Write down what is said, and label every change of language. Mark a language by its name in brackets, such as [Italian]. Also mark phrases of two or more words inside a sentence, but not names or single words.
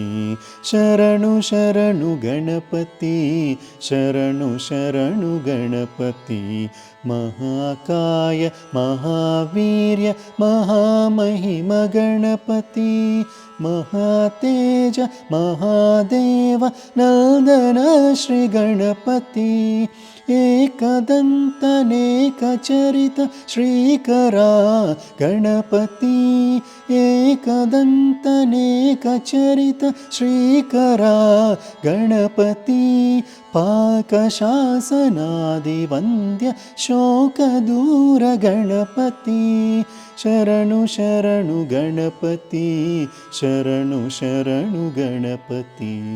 [Kannada] ಶರಣು ಶರಣು ಗಣಪತಿ ಶರಣು ಶರಣು ಗಣಪತಿ ಮಹಾಕಾಯ ಮಹಾವೀರ್ಯ ಮಹಾಮಹಿಮ ಗಣಪತಿ ಮಹಾತೇಜ ಮಹಾದೇವ ನಂದನ ಶ್ರೀ ಗಣಪತಿ [Sanskrit] एकदन्तनेकचरित श्रीकरा गणपति एकदन्तनेकचरित श्रीकरा गणपति पाकशासनादिवन्द्य शोकदूर गणपति [Kannada] ಶರಣು ಶರಣು ಗಣಪತಿ ಶರಣು ಶರಣು ಗಣಪತಿ